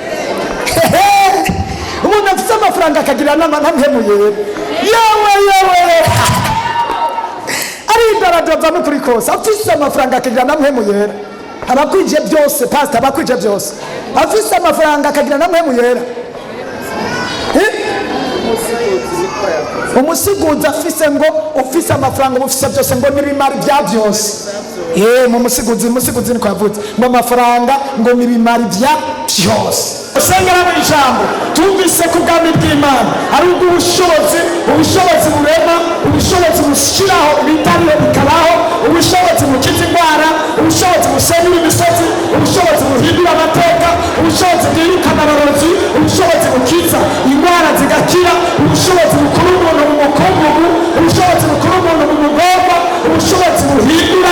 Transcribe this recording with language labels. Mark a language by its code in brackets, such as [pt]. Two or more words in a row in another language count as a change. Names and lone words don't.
[rn] Umuntu afise amafaranga akagira n'amhemu yera, yewe aritoradoza n'ukuri kose. Afise amafaranga akagira n'amhemu yera, abakwije byose pastor, abakwije byose. Afise amafaranga akagira n'amhemu yera. Umusiguzi afise ngo ufise amafaranga ufise byose ngo n'ibimari bya byose. Mu musiguzi niko yavuze ngo amafaranga ngo n'ibimari bya byose. Usengera mu ijambo tumvise ku bwami bw'Imana ari ubushobozi, ubushobozi burema, ubushobozi bushiraho ibitariho bikabaho, ubushobozi bukiza indwara, ubushobozi busenyura imisozi, ubushobozi buhindura amateka, ubushobozi bwirukana abarozi, ubushobozi bukiza indwara zigakira, ubushobozi bukura umuntu mu mukungugu, ubushobozi bukura umuntu mu mugomba, ubushobozi buhindura.